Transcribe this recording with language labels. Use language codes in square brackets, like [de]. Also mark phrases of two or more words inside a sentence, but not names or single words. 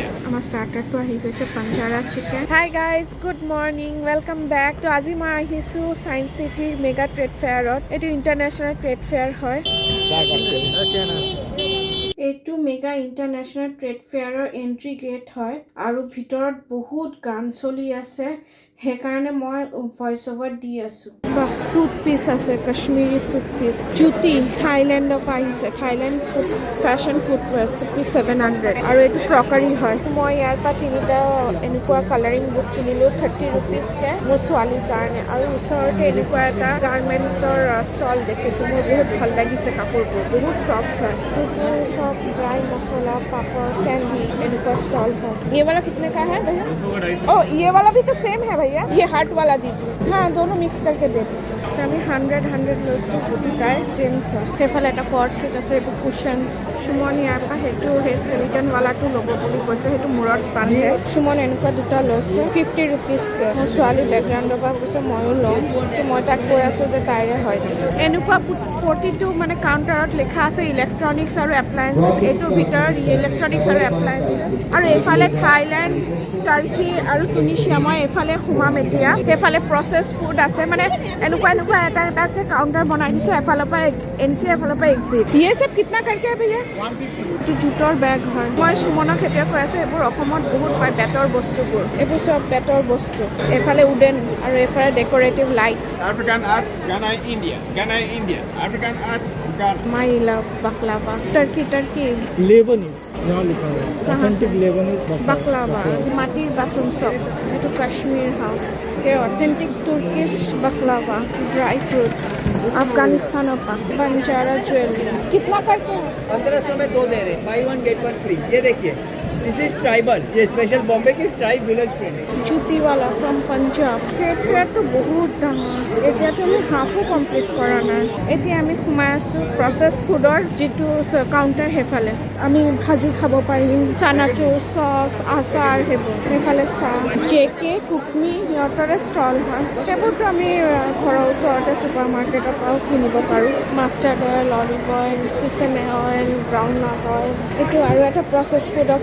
[as] আমাৰ ষ্টাৰ্টাৰটো আহি গৈছে পাঞ্জাৰা চিকেন [en] hi guys good morning welcome back to [as] আজি মই আহিছোঁ ছায়েন্স চিটিৰ মেগা ট্ৰেড ফেয়াৰত এইটো [en] international trade fair [as] হয় এইটো [en] mega international trade fair entry gate [as] হয় আৰু ভিতৰত বহুত গান চলি আছে সেইকাৰণে মই [en] voice over [as] দি আছোঁ বাহ [en] suit piece [as] আছে কাশ্মীৰী [en] suit piece [as] জুতি থাইলেণ্ডৰ পৰা আহিছে থাইলেণ্ড [en] food fashion footwear [as] 700 আৰু এইটো ক্ৰকাৰী হয় মই ইয়াৰ পৰা তিনিটা এনেকুৱা [en] coloring book [as] কিনিলোঁ 30 ৰুপিজকৈ মোৰ ছোৱালীৰ কাৰণে আৰু ওচৰতে এনেকুৱা এটা গাৰ্মেণ্টৰ ষ্টল দেখিছোঁ মোৰ বহুত ভাল লাগিছে কাপোৰবোৰ বহুত চফ্ট হয় এইটো চব [hi] ड्राई मसाला पापड़ कैंडी इनका स्टॉल है ये वाला कितने का है भैया ओ ये वाला भी तो सेम है भैया ये हार्ट वाला दीजिए हाँ दोनों मिक्स करके दे दीजिए [as] আমি 100 লৈছোঁ দুটাই জেমছ হয় সেইফালে এটা কৰ্ড ছিট আছে এইটো কুশ্যনছ সুমন ইয়াৰ পৰা সেইটো সেই স্কেলিটনৱালাটো ল'ব বুলি কৈছে সেইটো মূৰত বান্ধে সুমন এনেকুৱা দুটা লৈছে 50 ৰুপিজকৈ মোৰ ছোৱালী বেকগ্ৰাউণ্ডৰ পৰা কৈছে ময়ো ল'ম মই তাক কৈ আছোঁ যে তাইৰে হয় এনেকুৱা প্ৰতিটো মানে কাউণ্টাৰত লিখা আছে ইলেক্ট্ৰনিক্স আৰু এপ্লায়েন্সেছ এইটোৰ ভিতৰত ইলেক্ট্ৰনিক্স আৰু এপ্লায়েন্সেছ আৰু এইফালে থাইলেণ্ড টাৰ্কি আৰু টুনিচিয়া মই এইফালে সোমাম এতিয়া সেইফালে [en] processed food [as] আছে মানে এনেকুৱা এটা এটাকৈ কাউণ্টাৰ বনাই দিছে এফালৰ পৰা এণ্ট্ৰি এফালৰ পৰা এক্সিট [hi] ये सब कितना करके है भैया [as] 150 এইটো জুটৰ বেগ হয় মই সুমনক সেইটোৱে কৈ আছোঁ এইবোৰ অসমত বহুত পায় বেতৰ বস্তুবোৰ এইবোৰ চব বেতৰ বস্তু এইফালে উডেন আৰু এইফালে [en] decorative lights African art, Ghana, India. Ghana, India. African art, Ghana. my love baklava Turkey [hi] Lebanese यहाँ लिखा है [en] authentic Lebanese [hi] बकलावा माटिर बासन सब এইটো কাশ্মীৰ হাউচ ये [en] authentic Turkish [hi] बकलावा [en] dry fruits [hi] अफगानिस्तान पर बंजारा ज्वेलरी कितना करते हैं 1500 में 2 दे रहे हैं [en] buy 1 get 1 free [hi] ये देखिए [en] this is tribal [hi] ये स्पेशल बॉम्बे की ट्राइब [en] village pen [hi] है जूती वाला [en] from Punjab [as] ট্ৰেড ফেয়াৰটো বহুত ডাঙৰ এতিয়াতো আমি হাফো কমপ্লিট কৰা নাই এতিয়া আমি সোমাই আছোঁ প্ৰচেছ ফুডৰ যিটো কাউণ্টাৰ সেইফালে আমি ভাজি খাব পাৰিম চানাচুৰ চচ আচাৰ সেইবোৰ সেইফালে চাহ জেকে কুকমি সিহঁতৰে ষ্টল হয় সেইবোৰতো আমি ঘৰৰ ওচৰতে ছুপাৰ মাৰ্কেটৰ পৰাও কিনিব পাৰোঁ [en] mustard oil olive oil sesame oil brown nut oil [as] এইটো আৰু এটা প্ৰচেছ ফুডৰ